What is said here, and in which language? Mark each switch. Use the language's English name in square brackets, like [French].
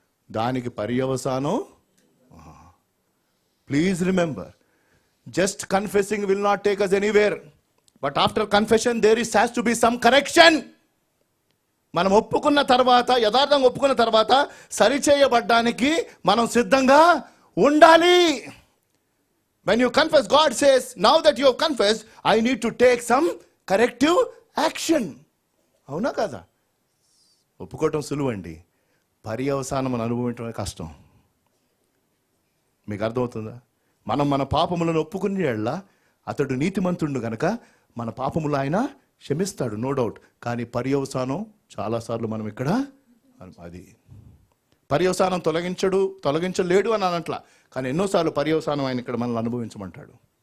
[Telugu] దానికి పర్యవసానం, [English] Please remember, just confessing will not take us anywhere, but after confession there has to be some correction. [Telugu] మనం ఒప్పుకున్న తర్వాత, యథార్థంగా ఒప్పుకున్న తర్వాత సరిచేయబడ్డానికి మనం సిద్ధంగా ఉండాలి. [English] When you confess, God says, now that you have confessed, I need to take some corrective action. [Telugu] అవునా కదా? ఒప్పుకోవటం సులువండి, పర్యవసానం అనుభవించడమే కష్టం. మీకు అర్థమవుతుందా? మనం మన పాపములను ఒప్పుకునే యెడల అతడు నీతిమంతుడు గనక మన పాపములు ఆయన క్షమిస్తాడు, [English] No doubt. [Telugu] కానీ పర్యవసానం చాలాసార్లు మనం ఇక్కడ అది పర్యవసానం తొలగించలేడు అని అనట్లా, కానీ ఎన్నోసార్లు పర్యవసానం ఆయన ఇక్కడ మనల్ని అనుభవించమంటాడు.